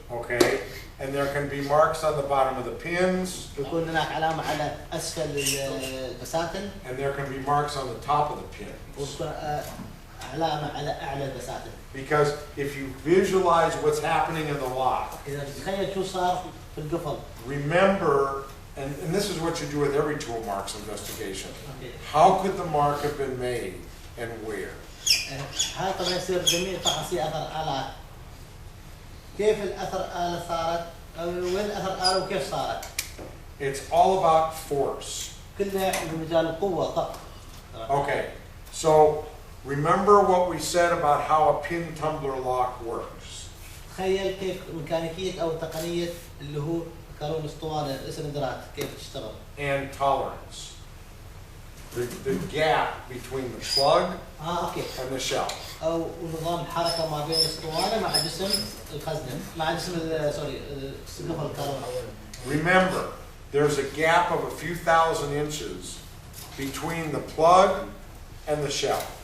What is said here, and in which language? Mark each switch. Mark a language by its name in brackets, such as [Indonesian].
[English] Okay, and there can be marks on the bottom of the pins. [Arabic] يكون هناك علامة على أسفل البساتين. [English] And there can be marks on the top of the pins. [Arabic] ويكون علامة على أعلى البساتين. [English] Because if you visualize what's happening in the lock, [Arabic] إذا تتخيل شو صار في القفل. [English] remember, and this is what you do with every tool marks investigation. Okay. How could the mark have been made and where? [Arabic] هذا طبعا يصير جميع تفاصيل أثر آلات. كيف الأثر آلة صارت؟ أو وين الأثر آلة وكيف صارت؟ [English] It's all about force. [Arabic] كلها بمجال القوة فقط. [English] Okay, so remember what we said about how a pin tumbler lock works. [Arabic] تخيل كيف ميكانيكية أو تقنية اللي هو قانون الأسطوانة الإسندرات كيف تشتغل. [English] And tolerance. The gap between the plug and the shell. [Arabic] أو نظام حركة ما بين الأسطوانة مع جسم الخزنة مع جسم سوري قفل الكهرباء. [English] Remember, there's a gap of a few thousand inches between the plug and the shell.